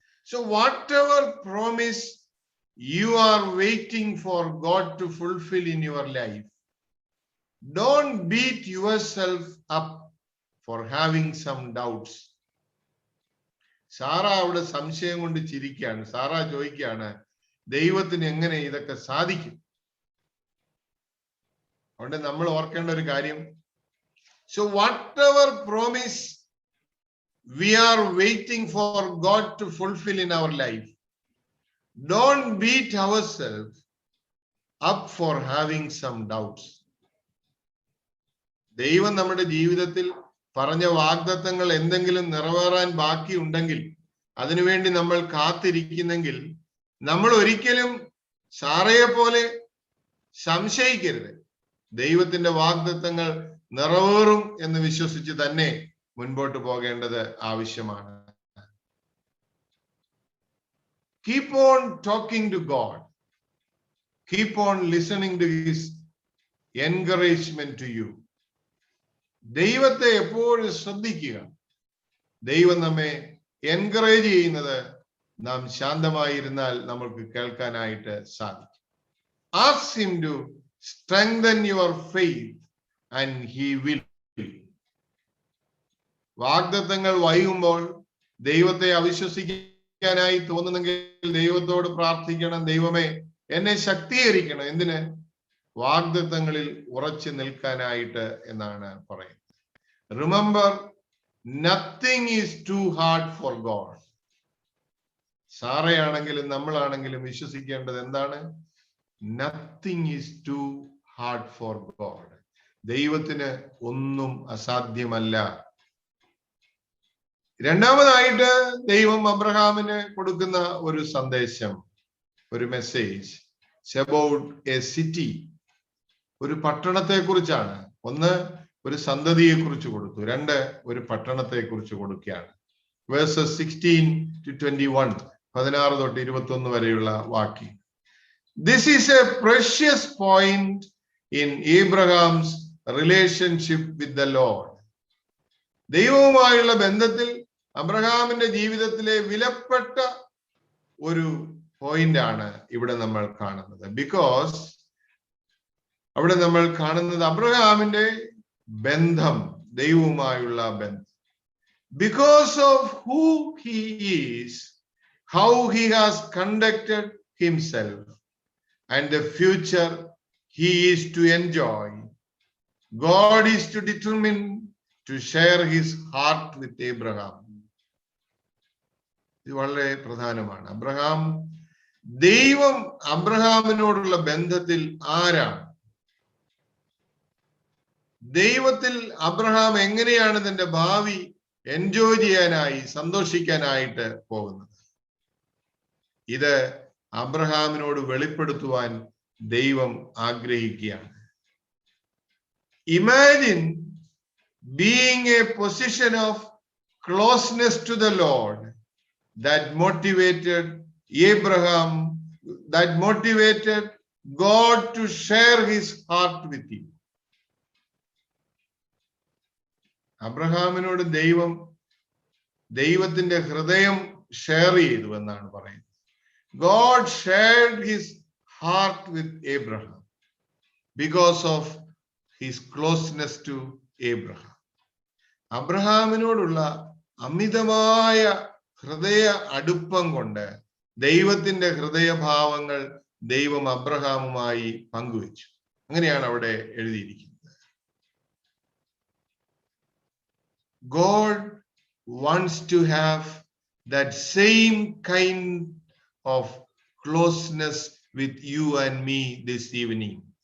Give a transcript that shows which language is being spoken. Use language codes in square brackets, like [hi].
[en] So whatever promise you are waiting for God to fulfill in your life, don't beat yourself up for having some doubts. [ml] Sara അവിടെ സംശയം കൊണ്ട് ചിരിക്കുകയാണ്. Sara ചോദിക്കുകയാണ്, ദൈവത്തിന് എങ്ങനെ ഇതൊക്കെ സാധിക്കും? അതുകൊണ്ട് നമ്മൾ ഓർക്കേണ്ട ഒരു കാര്യം, [en] so whatever promise we are waiting for God to fulfill in our life, don't beat ourselves up for having some doubts. [ml] ദൈവം നമ്മുടെ ജീവിതത്തിൽ പറഞ്ഞ വാഗ്ദത്തങ്ങൾ എന്തെങ്കിലും നിറവേറാൻ ബാക്കിയുണ്ടെങ്കിൽ, അതിനുവേണ്ടി നമ്മൾ കാത്തിരിക്കുന്നെങ്കിൽ, നമ്മൾ ഒരിക്കലും സാറയെ പോലെ സംശയിക്കരുത്. ദൈവത്തിന്റെ വാഗ്ദത്തങ്ങൾ നിറവേറും എന്ന് വിശ്വസിച്ച് തന്നെ മുൻപോട്ട് പോകേണ്ടത് ആവശ്യമാണ്. [en] Keep on talking to God. Keep on listening to His encouragement to you. [ml] ദൈവത്തെ എപ്പോഴും ശ്രദ്ധിക്കുക. ദൈവം നമ്മെ എൻകറേജ് ചെയ്യുന്നത് നാം ശാന്തമായിരുന്നാൽ നമ്മൾക്ക് കേൾക്കാനായിട്ട് സാധിക്കും. [en] Ask Him to strengthen your faith and He will. [ml] വാഗ്ദത്തങ്ങൾ വൈകുമ്പോൾ ദൈവത്തെ അവിശ്വസിക്കാനായി തോന്നുന്നെങ്കിൽ ദൈവത്തോട് പ്രാർത്ഥിക്കണം, ദൈവമേ എന്നെ ശക്തീകരിക്കണം. എന്തിന്? വാഗ്ദത്തങ്ങളിൽ ഉറച്ചു നിൽക്കാനായിട്ട് എന്നാണ് പറയുന്നത്. [en] Remember, Nothing is too hard for God. [ml] സാറയാണെങ്കിലും നമ്മളാണെങ്കിലും വിശ്വസിക്കേണ്ടത് എന്താണ്? [en] Nothing is too hard for God. [ml] ദൈവത്തിന് ഒന്നും അസാധ്യമല്ല. രണ്ടാമതായിട്ട് ദൈവം അബ്രഹാമിന് കൊടുക്കുന്ന ഒരു സന്ദേശം, ഒരു മെസ്സേജ്, [en] about a city, [ml] ഒരു പട്ടണത്തെ കുറിച്ചാണ്. ഒന്ന്, ഒരു സന്തതിയെ കുറിച്ച് കൊടുത്തു. രണ്ട്, ഒരു പട്ടണത്തെ കുറിച്ച് കൊടുക്കുകയാണ്. [en] Verses 16 to 21, [ml] 16 തൊട്ട് 21 വരെയുള്ള വാക്യം. [en] This is a precious point in Abraham's relationship with the Lord. [ml] ദൈവവുമായുള്ള ബന്ധത്തിൽ അബ്രഹാമിന്റെ ജീവിതത്തിലെ വിലപ്പെട്ട ഒരു പോയിന്റ് ആണ് ഇവിടെ നമ്മൾ കാണുന്നത്. ബിക്കോസ് അവിടെ നമ്മൾ കാണുന്നത് അബ്രഹാമിന്റെ ബന്ധം, ദൈവവുമായുള്ള ബന്ധം. [en] Because of who he is, how he has conducted himself, and the future he is to enjoy, God is to determine to share his heart with Abraham. [ml] ഇത് വളരെ പ്രധാനമാണ്. ദൈവം അബ്രഹാമിനോടുള്ള ബന്ധത്തിൽ ആരാണ്? ദൈവത്തിൽ അബ്രഹാം എങ്ങനെയാണ് തന്റെ ഭാവി എൻജോയ് ചെയ്യാനായി, സന്തോഷിക്കാനായിട്ട് പോകുന്നത്? ഇത് അബ്രഹാമിനോട് വെളിപ്പെടുത്തുവാൻ ദൈവം ആഗ്രഹിക്കുകയാണ്. [en] Imagine being a position of closeness to the Lord that motivated Abraham, that motivated God to share his heart with you. [ml] അബ്രഹാമിനോട് ദൈവത്തിന്റെ ഹൃദയം ഷെയർ ചെയ്തു എന്നാണ് പറയുന്നത്. [en] God shared his heart with Abraham because of his closeness to Abraham. [ml] അബ്രഹാമിനോടുള്ള അമിതമായ ഹൃദയ അടുപ്പം കൊണ്ട് ദൈവത്തിന്റെ ഹൃദയഭാവങ്ങൾ ദൈവം അബ്രഹാമുമായി പങ്കുവച്ചു. അങ്ങനെയാണ് അവിടെ എഴുതിയിരിക്കുന്നത്. [en] God wants to have that same kind of closeness with you and me this evening.